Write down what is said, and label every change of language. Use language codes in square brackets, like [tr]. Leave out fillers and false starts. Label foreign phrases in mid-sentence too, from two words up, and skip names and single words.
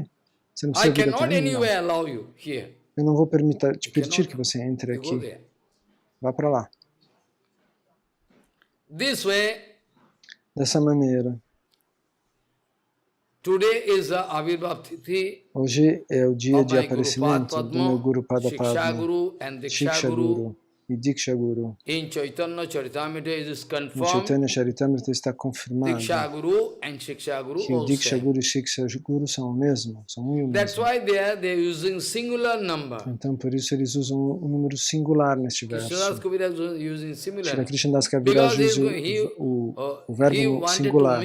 [pt] Você não precisa vir até mim, não. Eu não vou te permitir que você entre aqui. Vá para lá. Dessa maneira. Hoje é o dia de aparecimento do meu Guru Padapadma, Shiksha Guru e Diksha Guru. No Chaitanya Charitamrita está confirmado que o Diksha Guru e Shiksha Guru são o mesmo, são um e o mesmo. Então por isso eles usam um número singular neste verso. Shri Krishnadas Kaviraj usa o verbo singular.